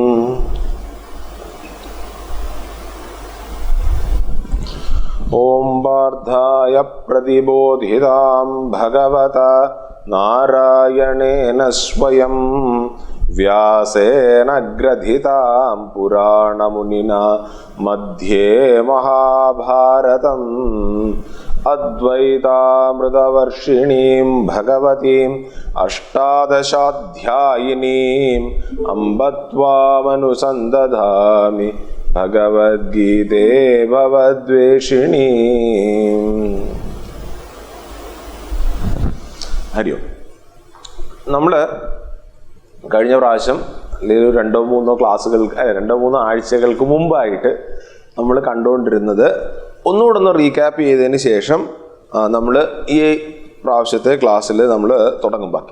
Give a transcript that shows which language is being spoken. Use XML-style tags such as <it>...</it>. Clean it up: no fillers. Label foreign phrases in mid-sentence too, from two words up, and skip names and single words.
<sa>ओम वार्धाय प्रतिबोधितां भगवता नारायणेन स्वयं व्यासेन ग्रथितां पुराणमुनिना मध्ये महाभारतम् अद्वैतामृतवर्षिणीं भगवतीम् अष्टादशाध्यायिनीम् अम्ब त्वामनुसन्दधामि ഭഗവദ്ഗീതേ ഭവദ്വേഷിണീ। ഹരി ഓം.</sa> <ml>നമ്മൾ കഴിഞ്ഞ പ്രാവശ്യം അല്ലെങ്കിൽ രണ്ടോ മൂന്നോ ആഴ്ചകൾക്ക് മുമ്പായിട്ട് നമ്മൾ കണ്ടുകൊണ്ടിരുന്നത് ഒന്നുകൂടെ ഒന്ന് റീക്യാപ്പ് ചെയ്തതിന് ശേഷം നമ്മൾ ഈ പ്രാവശ്യത്തെ ക്ലാസ്സിൽ നമ്മൾ തുടങ്ങും ബാക്കി.</ml>